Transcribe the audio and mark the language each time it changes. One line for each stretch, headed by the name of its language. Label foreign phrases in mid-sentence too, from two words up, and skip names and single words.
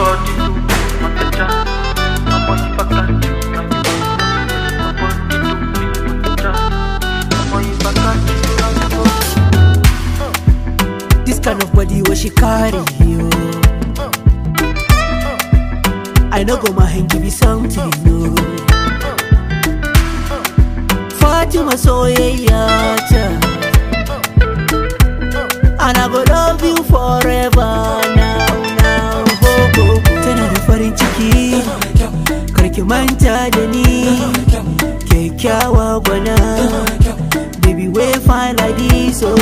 Nigerian Pidgin: This kind of body what she carry you. I know go my hand give you something new.
Hausa: Fatima soyayya ta,
Nigerian Pidgin: and I go love you forever now, ho, ho.
Hausa: Tana da farin ciki, karki manta da ni, kyakkyawa gwana,
Nigerian Pidgin: baby we fine like this, oh.